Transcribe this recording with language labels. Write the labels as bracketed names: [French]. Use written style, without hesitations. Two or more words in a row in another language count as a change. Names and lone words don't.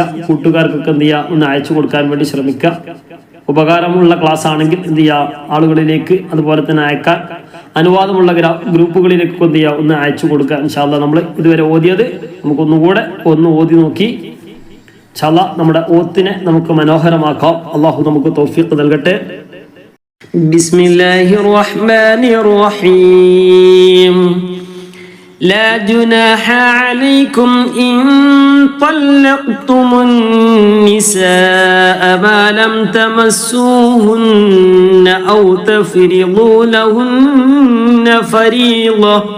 [Malayalam] കൂട്ടുകാർക്കൊക്കെ എന്ത് ചെയ്യുക, ഒന്ന് അയച്ചു കൊടുക്കാൻ വേണ്ടി ശ്രമിക്കുക. ഉപകാരമുള്ള ക്ലാസ് ആണെങ്കിൽ എന്ത് ചെയ്യുക, ആളുകളിലേക്ക് അതുപോലെ തന്നെ അയക്കാൻ, അനുവാദമുള്ള ഗ്രൂപ്പുകളിലേക്ക് എന്ത് ചെയ്യുക, ഒന്ന് അയച്ചു കൊടുക്കുക. [Arabic] إن شاء الله [Malayalam] നമ്മൾ ഇതുവരെ ഓതിയത് നമുക്കൊന്നുകൂടെ ഒന്ന് ഓതി നോക്കി [Arabic] إن شاء الله [Malayalam] നമ്മുടെ ഓത്തിനെ നമുക്ക് മനോഹരമാക്കാം. അള്ളാഹു നമുക്ക് തൗഫീഖ് നൽകട്ടെ. [Arabic] بسم الله الرحمن الرحيم. لا جناح عليكم إن طلقتم النساء ما لم تمسوهن أو تفرضوا لهن فريضة